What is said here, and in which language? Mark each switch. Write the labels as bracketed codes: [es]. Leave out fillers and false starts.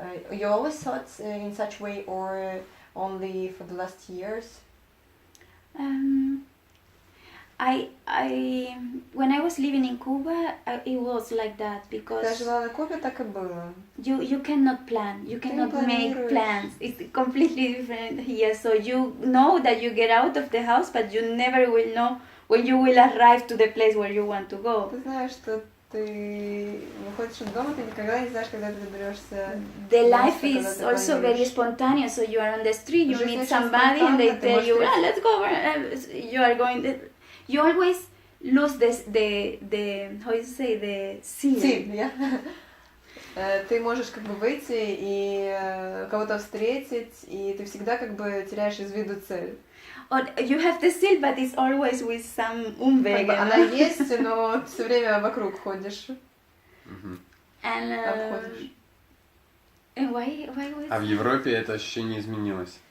[en] You always thought in such way or only for the last years? When I was living in Cuba, it was like that because. [ru] Когда жила на Кубе, так и было. [en] You cannot plan. You cannot make plans. It's completely different here. So you know that you get out of the house, but you never will know when you will arrive to the place where you want to go. [ru] Ты знаешь, что ты выходишь из дома, ты никогда не знаешь, когда ты доберешься. [en] The life is also very spontaneous. So you are on the street, you meet somebody, and they tell you, let's go. You are going. You always lose the how you say the seal. Yeah. [ru] Ты можешь как бы выйти и кого-то встретить, и ты всегда как бы теряешь из виду цель. [en] Or you have the seal, but it's always with some umweg. [ru] Она есть, но все время вокруг ходишь. [en] And why was? [ru] А в Европе это ощущение изменилось.